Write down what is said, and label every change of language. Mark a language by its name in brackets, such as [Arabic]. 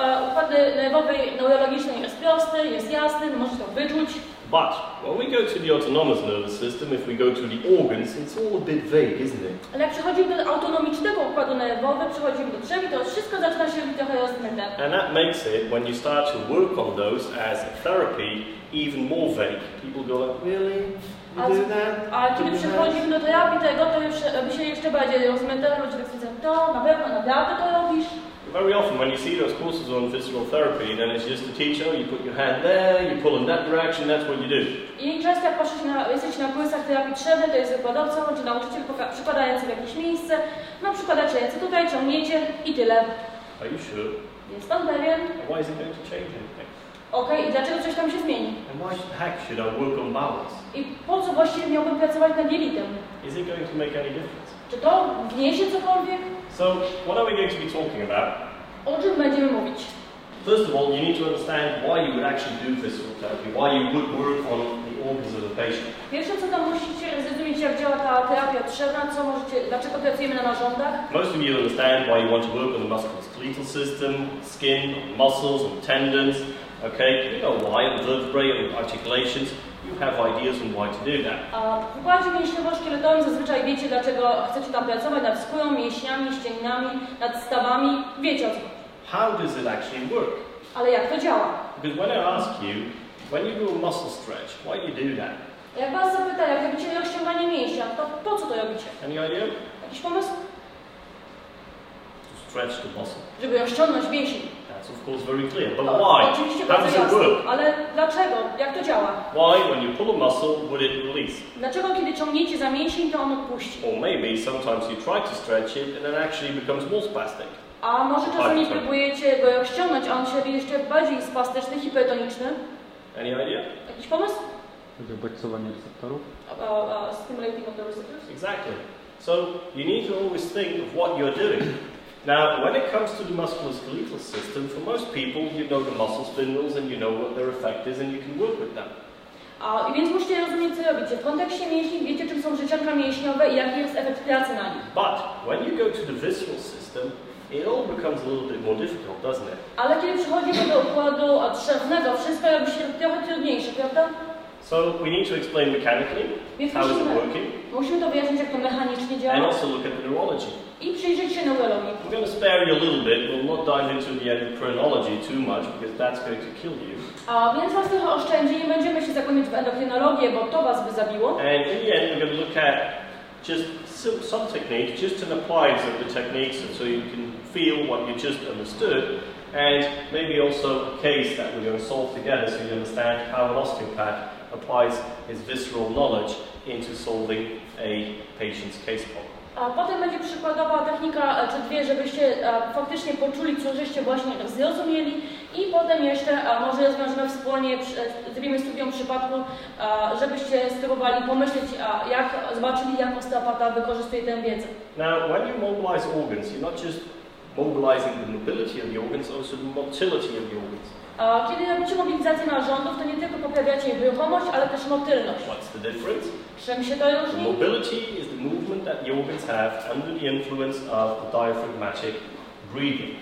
[Polish] Układ nerwowy, neurologiczny jest prosty, jest jasny, możecie to wyczuć. [English] But when we go to the autonomous nervous system, if we go to the organs, it's all a bit vague, isn't it? [Polish] Ale jak przechodzimy do autonomicznego układu nerwowego, przechodzimy do drzewi, to wszystko zaczyna się robić trochę rozmyte. [English] And that makes it, when you start to work on those as a therapy, even more vague. People go like, really? You do that? [Polish] A kiedy przechodzimy do terapii tego, to już robi się jeszcze bardziej rozmyte, ludzie tak stwierdzają, to na pewno, naprawdę to robisz? [English] Very often when you see those courses on visceral therapy, then it's just a teacher, you put your hand there, you pull in that direction, that's what you do. [Polish] I często jak jesteście na kursach terapii trzewnej, to jest wykładowca czy nauczyciel przykładający w jakieś miejsce, no przykładacie ręce tutaj, ciągniecie i tyle. [English] Are you sure? [Polish] Jest pan pewien? [English] And why is it going to change anything? [Polish] Okej, i dlaczego coś tam się zmieni? [English] And why the heck should I work on balance? [Polish] I po co właściwie miałbym pracować nad jelitem? [English] Is it going to make any difference? [Polish] Czy to wniesie cokolwiek? [English] So, what are we going to be talking about? [Polish] O czym będziemy mówić? [English] First of all, you need to understand why you would actually do visceral therapy, why you would work on the organs of the patient. [Polish] Pierwsze co to musicie zrozumieć, jak działa ta terapia trzewna, dlaczego pracujemy na narządach. [English] Most of you understand why you want to work on the musculoskeletal system, skin, muscles and tendons. Okay, you know why, and vertebrae and articulations. You have ideas on why to do that. [Polish] A w układzie mięśniowo-szkieletowym zazwyczaj wiecie, dlaczego chcecie tam pracować nad skórą, mięśniami, ścięgnami, nad stawami. Wiecie o co. [English] How does it actually work? [Polish] Ale jak to działa? [English] Because when I ask you, when you do a muscle stretch, why do you do that? [Polish] Jak was zapyta, jak robicie rozciąganie mięśnia, to po co to robicie? [English] Any idea? [Polish] Jakiś pomysł? [English] To stretch the muscle. [Polish] Żeby rozciągnąć mięsień. [English] That's of course very clear. But why? [Polish] Oczywiście [English] How [Polish] bardzo [English] does it [Polish] jasne. [English] work? [Polish] Ale dlaczego? Jak to działa? [English] Why, when you pull a muscle, would it release? [Polish] Dlaczego kiedy ciągniecie za mięsień, to on odpuści? [English] Or maybe sometimes you try to stretch it and it actually becomes more spastic. [Polish] A może czasami próbujecie go rozciągnąć, a on się robi jeszcze bardziej spastyczny, hipertoniczny? [English] Any idea? [Polish] Jakiś pomysł? Bodźcowanie receptorów? [English] Stimulating of the receptors? Exactly. So you need to always think of what you're doing. Now, when it comes to the musculoskeletal system, for most people, you know the muscle spindles and you know what their effect is and you can work with them. [Polish] I więc musicie rozumieć, co robicie. W kontekście mięśni wiecie, czym są życianka mięśniowe i jaki jest efekt pracy na nich. [English] But when you go to the visceral system, it all becomes a little bit more difficult, doesn't it? [Polish] Ale kiedy przechodzimy do układu trzewnego, wszystko robi się trochę trudniejsze, prawda? [English] So we need to explain mechanically how is it working, [Polish] musimy to wyjaśnić, jak to mechanicznie [English] and [Polish] działa [English] also look at the neurology. [Polish] i przyjrzeć się neurologii. [English] I'm going to spare you a little bit. We'll not dive into the endocrinology too much because that's going to kill you. [Polish] A więc was trochę oszczędzi, nie będziemy się zagłębiać w endokrynologię, bo to was by zabiło. [English] And in the end, we're going to look at just some techniques, just an appliance of the techniques so you can feel what you just understood, and maybe also a case that we're going to solve together so you understand how an osteopath applies his visceral knowledge into solving a patient's case problem. [Polish] A potem będzie przykładowa technika czy dwie, żebyście faktycznie poczuli, co żeście właśnie zrozumieli i potem jeszcze może rozwiążemy wspólnie, zrobimy studium przypadku, żebyście spróbowali pomyśleć, zobaczyli, jak osteopata wykorzystuje tę wiedzę. [English] Now, when you mobilize organs, you're not just mobilizing the mobility of the organs, also the motility of the organs. [Polish] Kiedy robicie mobilizację narządów, to nie tylko poprawiacie ich ruchomość, ale też motylność. [English] What's the difference? [Polish] Czym się to różni? [English] Mobility is the movement that the organs have under the influence of the diaphragmatic breathing.